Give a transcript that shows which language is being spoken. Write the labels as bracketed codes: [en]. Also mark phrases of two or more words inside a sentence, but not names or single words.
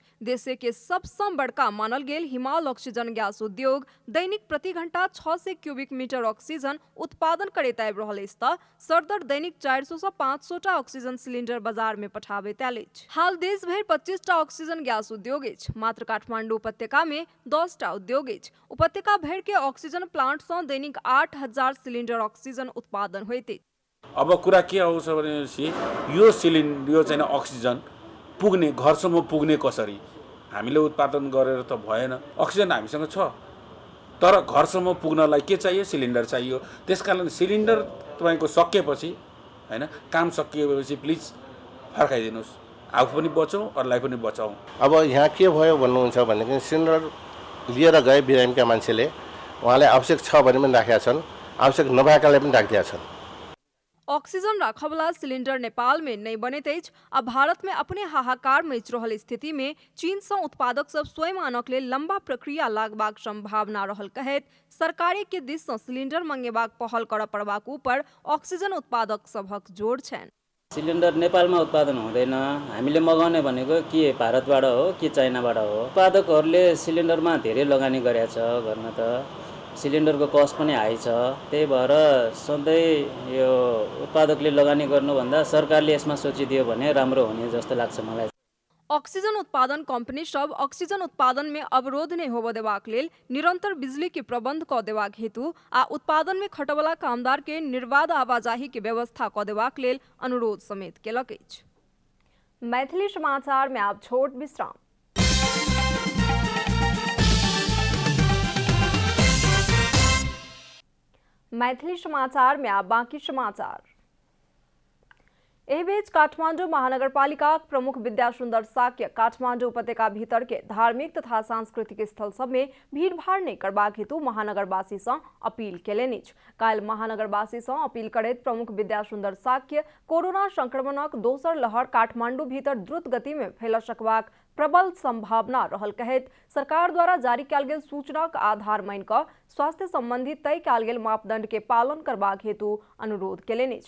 [mai] देश के सबसँ बड़का मानल गेल हिमाल ऑक्सीजन गैस उद्योग दैनिक प्रति घंटा 600 क्यूबिक मीटर ऑक्सीजन उत्पादन करैत आबि रहल अछि तऽ सरदर दैनिक 400 सँ 500 टा ऑक्सीजन सिलेंडर बाजार में पठाबैत आयल अछि। हाल देश भरि 25 टा ऑक्सीजन गैस उद्योग अछि। मात्र काठमांडू उपत्यका में 10 टा उद्योग अछि। उपत्यका भरि के ऑक्सीजन प्लांट सँ दैनिक 8000 सिलेंडर ऑक्सीजन उत्पादन होइत अछि। [ne] अब कुरा के आउँछ भनेपछि यो चाहिँ अक्सिजन पुग्ने घरसम्म पुग्ने कसरी हामीले उत्पादन गरेर त भएन। अक्सिजन हामीसँग छ तर घरसम्म पुग्नलाई के चाहियो? सिलिन्डर चाहियो। त्यसकारण सिलिन्डर तपाईको सकिएपछि हैन काम सकिएपछि प्लिज फर्काइदिनुस्। आफू पनि बचौँ अरूलाई पनि बचाउँ। अब यहाँ के भयो भन्नुहुन्छ भनेदेखि सिलिन्डर लिएर गए बिरामीका मान्छेले उहाँलाई आवश्यक छ भने पनि राखेका छन्, आवश्यक नभएकाले पनि राखिदिएका छन्। [mai] ऑक्सीजन रखवाला सिलेंडर नेपाल में नहीं बनैत अछि। अब भारत में अपने हाहाकार मचि रहल स्थिति में चीन से उत्पादक सब स्वयं आनक लेल लंबा प्रक्रिया लागबाक संभावना रहल कहैत सरकारे के दिस से सिलेंडर मंगेबाक पहल करऽ पड़बाक ऊपर ऑक्सीजन उत्पादक सभक जोड़ छन्। [ne] सिलिन्डर नेपालमा उत्पादन हुँदैन। हामीले मगाउने भनेको के भारतबाट हो कि चाइनाबाट हो। उत्पादकहरूले सिलिन्डरमा धेरै लगानी गरेका छ। गर्न त सिलिन्डरको कस्ट पनि हाई छ। त्यही भएर सधैँ यो उत्पादकले लगानी गर्नुभन्दा सरकारले यसमा सोचिदियो भने राम्रो हुने जस्तो लाग्छ मलाई। [mai] ऑक्सीजन उत्पादन कंपनी सब ऑक्सीजन उत्पादन में अवरोध नहीं होबऽ देबाक लेल निरंतर बिजली के प्रबंध क देबाक हेतु आ उत्पादन में खटवला कामदार के निर्बाध आवाजाही के व्यवस्था क देबाक लेल अनुरोध समेत केलक अछि। मैथिली समाचार में आप छोट विश्राम। मैथिली समाचार में आप बाकी समाचार। एहि बीच काठमाडौँ महानगरपालिका प्रमुख विद्यासुन्दर साक्य काठमाडौँ उपत्यका भीतर के धार्मिक तथा सांस्कृतिक स्थल सब में भीड़भाड़ नहीं करबाक हेतु महानगरवासी से अपील केलनि अछि। काल्हि महानगरवासी से अपील करैत प्रमुख विद्यासुन्दर साक्य कोरोना संक्रमणक दोसर लहर काठमाडौँ भीतर द्रुत गति में फैल सकबाक प्रबल संभावना रहल कहैत सरकार द्वारा जारी कयल गेल सूचनाक आधार मानि कऽ स्वास्थ्य संबंधी तय कयल गेल मापदंड के पालन करबाक हेतु अनुरोध केलनि अछि।